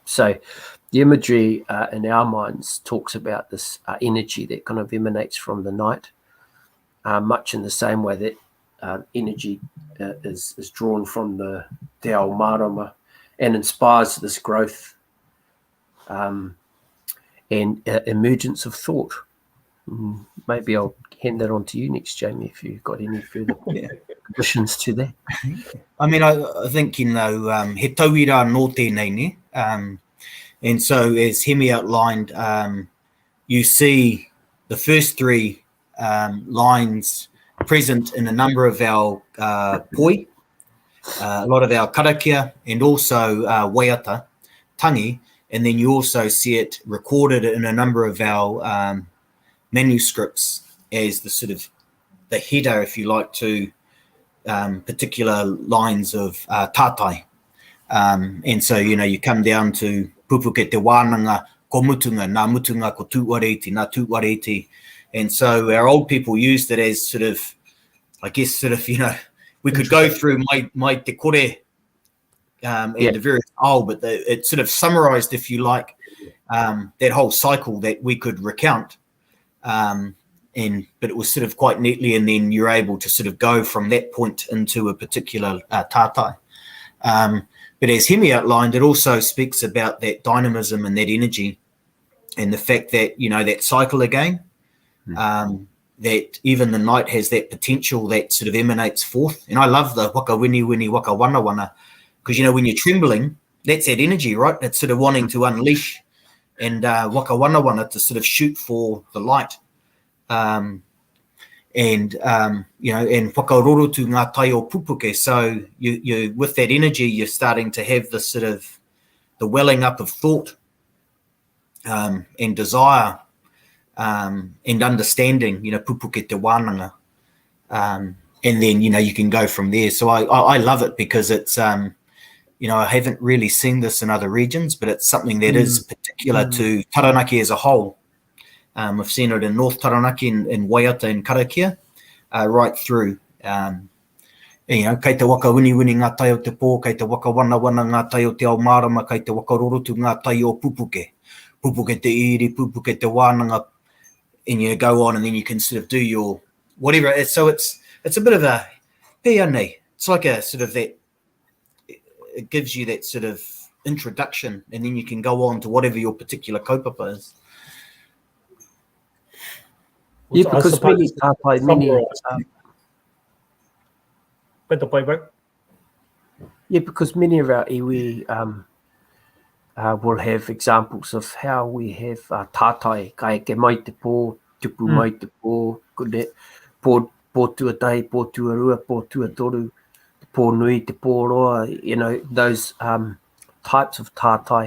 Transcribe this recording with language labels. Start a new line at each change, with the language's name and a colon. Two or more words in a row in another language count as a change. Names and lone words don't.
English: So the imagery in our minds talks about this energy that kind of emanates from the night, much in the same way that energy is drawn from the
Māori: te ao marama
English: and inspires this growth and emergence of thought. Maybe I'll hand that on to you next, Jamie, if you've got any further additions to that. I mean, I think,
Māori: he tauira nō tēnei ne.
English: And so, as Hemi outlined, you see the first three lines present in a number of our poi, a lot of our karakia, and also waiata, tangi, and then you also see it recorded in a number of our manuscripts as the sort of the header, if you like, to particular lines of tātai. And so, you come down to
Māori: pupuke te wānanga, ko mutunga, nā mutunga, ko tūwareti, nā tūwareti.
English: And so our old people used it as sort of, I guess, sort of, we could go through
Māori: mai te kore
English: and the various but it sort of summarized, if you like, that whole cycle that we could recount. But it was sort of quite neatly, and then you're able to sort of go from that point into a particular tātai. But as Hemi outlined, it also speaks about that dynamism and that energy, and the fact that, that cycle again, that even the night has that potential that sort of emanates forth. And I love the
Māori: waka wini wini, waka wana wana,
English: because, when you're trembling, that's that energy, right? It's sort of wanting to unleash, and
Māori: waka wana wana
English: to sort of shoot for the light.
Māori: And whakarorotu ngā tai o pupuke.
English: So you with that energy, you're starting to have this sort of the welling up of thought and desire and understanding,
Māori: pupuke te wānanga.
English: And then, you can go from there. So I love it because it's, I haven't really seen this in other regions, but it's something that is particular to Taranaki as a whole. I've seen it in North Taranaki, in Waiata and Karakia, right through.
Māori: Kei te waka wini wini ngā tai o te pō, kei te waka wana wana ngā tai o te ao marama, kei te waka rorotu ngā tai o pupuke. Pupuke te iri, pupuke te wānanga,
English: and you go on, and then you can sort of do your whatever. So it's a bit of a it's like a sort of that. It gives you that sort of introduction, and then you can go on to whatever your particular kaupapa is. Yeah, because many tātai, because many of our iwi will have examples of how we have tātai,
Māori: kai ke mai te pō, tupu mai te pō, pō tuatai, pō tuarua, pō tuatoru, pō nui, te pō roa,
English: those types of tātai.